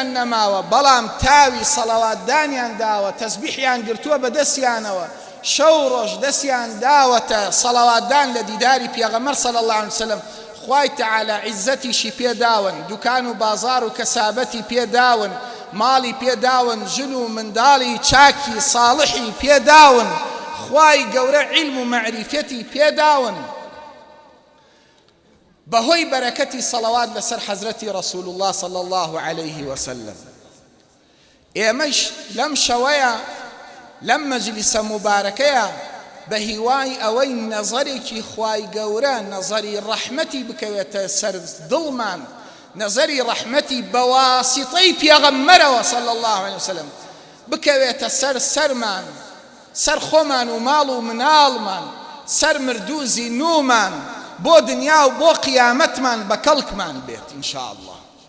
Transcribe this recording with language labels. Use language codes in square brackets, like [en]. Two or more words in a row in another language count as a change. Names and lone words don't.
[ckb] نەماوە بەڵام تاوی سەڵەواتدانیان داوە تەسبیحیان گرتووە بە دەستیانەوە شەو ڕۆژ دەستیان داوەتە سەڵەواتدان لە دیداری پێغەمبەر [ar] صلی الله عليه وسلم [ckb] خوای تعالی عیزەتیشی پێداون دوکان و بازار و کەسابەتی پێداون ماڵی پێداون ژن و منداڵی چاکی ساڵحی پێداون خوای گەورە عیلم و مەعریفەتی پێداون بەهۆی بەرەکەتی سەڵەوات لەسەر حەزرەتی [ar] ڕەسوول الله صلی الله عليه وسلم [ckb] ئێمەش لەم شەوەیە لەم مەجلیسە مبارەکەیە بە هیوای ئەوەی نەزەرێکی خوای گەورە نەزەری ڕەحمەتی بکەوێتە سەر دڵمان نەزەری ڕەحمەتی بەواسیطەی پێغەمبەرەوە [ar] صلی الله عليه وسلم [ckb] بکەوێتە سەر سەرمان سەر خۆمان و ماڵ و مناڵمان سەر مردووزی نومان بۆ دنیا و بۆ قیامەتمان بە کەڵکمان بێت ئینشاء الله